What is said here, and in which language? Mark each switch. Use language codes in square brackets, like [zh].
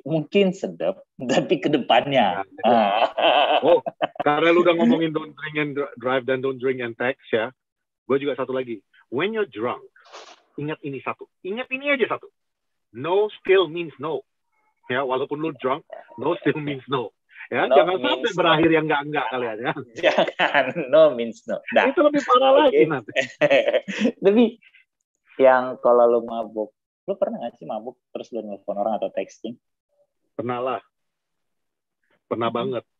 [id] Mungkin sedap, tapi ke depannya. Oh, karena lu udah ngomongin [en] don't drink and drive [id] dan [en] don't drink and text [id] ya. Gue juga satu lagi. [en] When you're drunk, [id] ingat ini satu. Ingat ini aja satu. [en] No still means no. [id] Ya, walaupun lu drunk, [en] no still means no. [id] Ya, no jangan sampai berakhir yang enggak kalian ya. [en] Jangan, no means no. Nah, [id] itu lebih parah lagi nanti. Tapi yang kalau lu mabuk, lu pernah nggak sih mabuk terus lu nelfon orang atau texting? Pernah lah. Pernah banget.